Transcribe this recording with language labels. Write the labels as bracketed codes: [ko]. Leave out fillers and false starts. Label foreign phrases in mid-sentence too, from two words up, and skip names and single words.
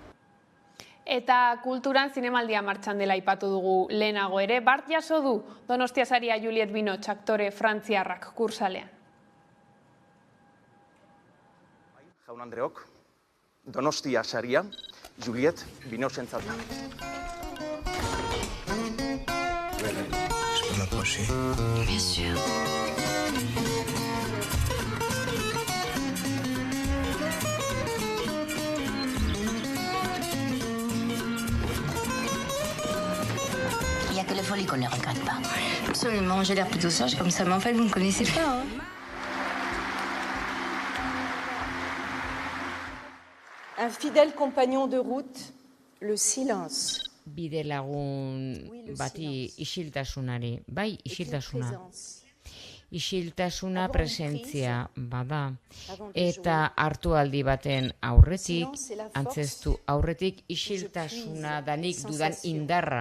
[eu] Eta kulturan zinemaldia martxan dela aipatu dugu lehenago ere, bart jaso du Donostia saria Juliette Binoche aktore frantziarrak kursalean. Jaun Andreok, Donostia saria Juliette Binoche-entzat da. [fr] Je peux m'approcher? Bien sûr. Il n'y a que les folies qu'on ne regrette pas. Absolument, j'ai l'air plutôt sage comme ça, mais en fait, vous me connaissez pas, hein? Un fidèle compagnon de route, le silence. [eu] Bide lagun bati isiltasunari, bai isiltasuna. Isiltasuna presentzia bada, eta hartualdi baten aurretik, antzestu aurretik, isiltasuna da nik dudan indarra.